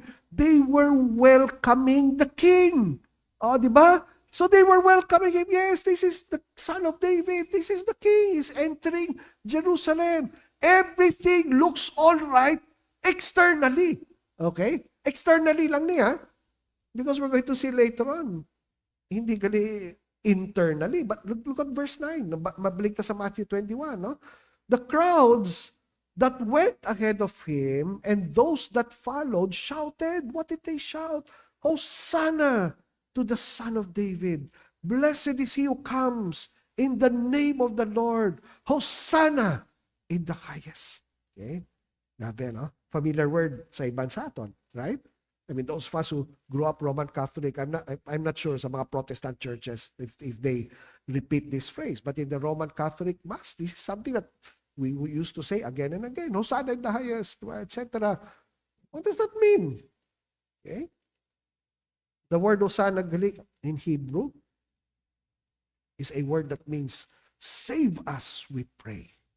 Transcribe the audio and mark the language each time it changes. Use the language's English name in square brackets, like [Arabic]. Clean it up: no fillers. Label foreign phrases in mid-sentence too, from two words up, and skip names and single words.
[English] They were welcoming the king. [Filipino] Oh, diba? [English] So they were welcoming him. Yes, this is the son of David. This is the king. He's entering Jerusalem. Everything looks all right externally. [Hiligaynon] Okay? Externally lang niya. [English] Because we're going to see later on. [Hiligaynon] Hindi gali [English] internally. But look at verse 9. [Hiligaynon] Mabalik ta sa Matthew 21. No? [English] The crowds that went ahead of him and those that followed shouted. What did they shout? Hosanna to the Son of David. Blessed is he who comes in the name of the Lord. Hosanna in the highest. Okay? [Hiligaynon] Grabe, no? [English] Familiar word [Hiligaynon] sa ibang sa aton, [English] right? I mean, those of us who grew up Roman Catholic, I'm not sure [Hiligaynon] sa mga [English] Protestant churches if they repeat this phrase. But in the Roman Catholic Mass, this is something that we used to say again and again. Hosanna in the highest, etc. What does that mean? Okay? The word Hosanna in Hebrew is a word that means, save us, we pray.